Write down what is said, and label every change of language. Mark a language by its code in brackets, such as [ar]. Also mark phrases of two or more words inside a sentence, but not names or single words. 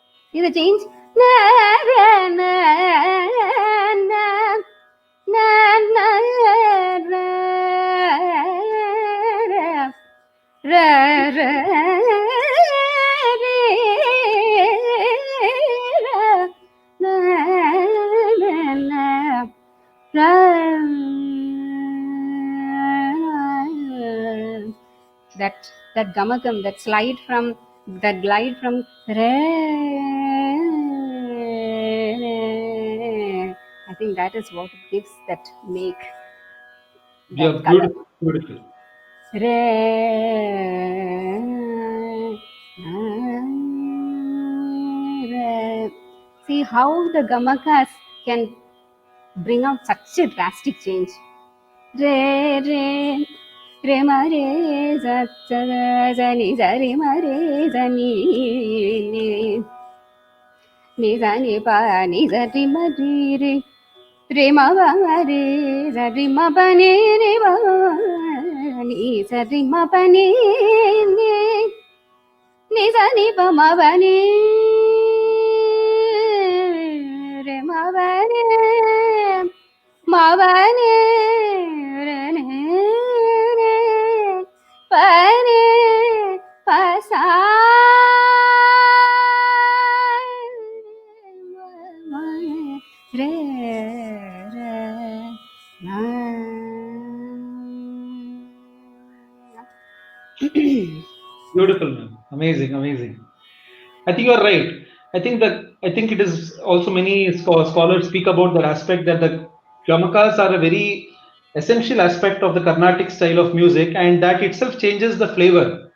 [en] See the change? Na, ra, na, na, na, na, ra, ra, ra, re, ra, na, na, na, ra. That gamakam, that glide from re, I think that is what gives that make Yeah, that color. beautiful, beautiful. Re, re. See how the gamakas can bring out such a drastic change. Re, re, re, ma, re, za, za, za, ni, za, re, ma, re, za, ni, ni, ni, za, ni, pa, ni, za, ri, ma, ri, re, re, ma, ba, re, za, ri, ma, ba, ni, re, ba, ni, za, ri, ma, ba, ni, ni, ni, za, ni, pa, ma, ba, ni, re, ma, ba, ni, ma, ba, ni, re, re, pa, ni, pa, sa, ma, re, re, na. Beautiful, man. Amazing, amazing. I think you're right. I think it is also many scholars speak about that aspect that the gamakas are a very essential aspect of the Carnatic style of music, and that itself changes the flavor